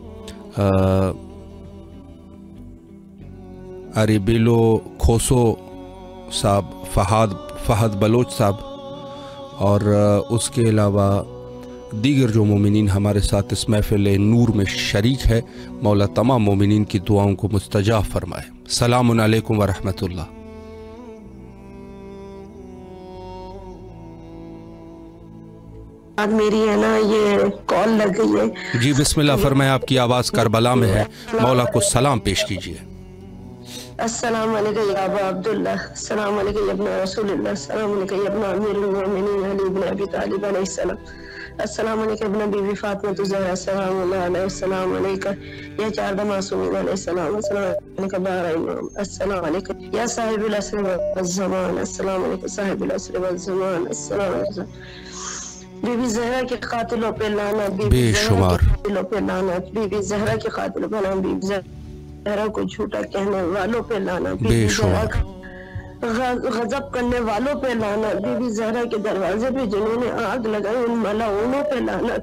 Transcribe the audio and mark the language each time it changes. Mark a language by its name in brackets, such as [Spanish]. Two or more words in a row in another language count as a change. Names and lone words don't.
[Urdu] اریبیلو کھوسو صاحب، فہد بلوچ صاحب اور اس کے علاوہ دیگر جو مومنین ہمارے ساتھ اس محفل نور میں شریک ہے، مولا تمام مومنین کی دعاؤں کو مستجاب فرمائے. [Arabic] سلام عليكم و رحمة الله. [Urdu] آج میری ہے نا یہ کال لگ گئی ہے. جی بسم اللہ فرمائے، آپ کی آواز کربلا میں ہے، مولا کو سلام پیش کیجیے. [Arabic] السلام عليك يا أبا عبد الله، السلام عليك يا ابن رسول الله، السلام عليك يا ابن أمير المؤمنين علي ابن أبي طالب عليه السلام، السلام عليك ابن بی بی فاطمة الزهراء السلام عليك يا چار معصومين عليهم السلام، السلام عليك بارئين، السلام عليك يا صاحب العصر والزمان، السلام عليك صاحب العصر والزمان، السلام عليك [Urdu] साहिबुल असर वल ज़मान, अस्सलाम वालेकुम بی بی زہرا کے قاتلوں پہ لعنت، بی بی زہرا کے قاتلوں پہ لعنت، بی بی زہرا کے قاتلوں پہ لعنت، بی بی زہرا کو جھوٹا کہنے والوں پہ لعنت، بی بی زہرا غضب کرنے والوں پہ لعنت، بی بی زہرا کے دروازے پہ جنہوں نے آگ لگائی ان ملعونوں پہ لعنت,